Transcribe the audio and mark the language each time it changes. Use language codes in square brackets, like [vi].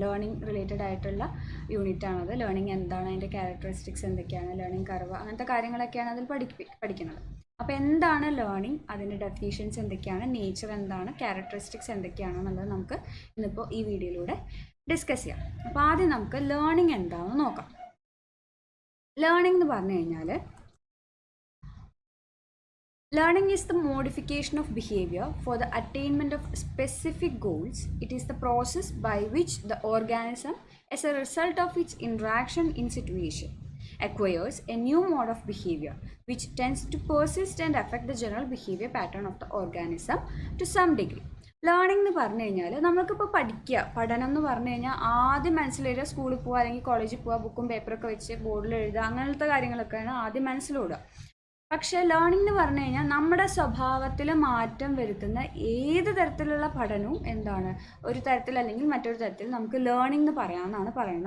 [ml] Learning related ആയിട്ടുള്ള യൂണിറ്റാണത്. Learning എന്താണ്, അതിൻ്റെ ക്യാരക്ടറിസ്റ്റിക്സ് എന്തൊക്കെയാണ്, ലേണിംഗ് കർവ്, അങ്ങനത്തെ കാര്യങ്ങളൊക്കെയാണ് അതിൽ പഠിക്കുന്നത്. അപ്പോൾ എന്താണ് ലേണിംഗ്, അതിൻ്റെ ഡെഫിനിഷൻസ് എന്തൊക്കെയാണ്, നേച്ചർ എന്താണ്, ക്യാരക്ടറിസ്റ്റിക്സ് എന്തൊക്കെയാണെന്നുള്ളത് നമുക്ക് ഇന്നിപ്പോൾ ഈ വീഡിയോയിലൂടെ ഡിസ്കസ് ചെയ്യാം. അപ്പോൾ ആദ്യം നമുക്ക് ലേണിംഗ് എന്താണെന്ന് നോക്കാം. ലേണിംഗ് എന്ന് പറഞ്ഞു കഴിഞ്ഞാൽ [en] learning is the modification of behavior for the attainment of specific goals. It is the process by which the organism, as a result of its interaction in situation, acquires a new mode of behavior which tends to persist and affect the general behavior pattern of the organism to some degree. [ml] Learning എന്ന് പറഞ്ഞു കഴിഞ്ഞാൽ നമുക്കിപ്പോൾ പഠനം എന്ന് പറഞ്ഞു കഴിഞ്ഞാൽ ആദ്യം മനസ്സിലിടുക സ്കൂളിൽ പോവുക അല്ലെങ്കിൽ കോളേജിൽ പോവുക, ബുക്കും പേപ്പറൊക്കെ വെച്ച് ബോർഡിൽ എഴുതുക, അങ്ങനത്തെ കാര്യങ്ങളൊക്കെയാണ് ആദ്യം മനസ്സിലോടുക. പക്ഷേ ലേണിംഗ് എന്ന് പറഞ്ഞു കഴിഞ്ഞാൽ നമ്മുടെ സ്വഭാവത്തിൽ മാറ്റം വരുത്തുന്ന ഏത് തരത്തിലുള്ള പഠനവും എന്താണ്, ഒരു തരത്തിൽ അല്ലെങ്കിൽ മറ്റൊരു തരത്തിൽ നമുക്ക് ലേണിംഗ് എന്ന് പറയാമെന്നാണ് പറയുന്നത്.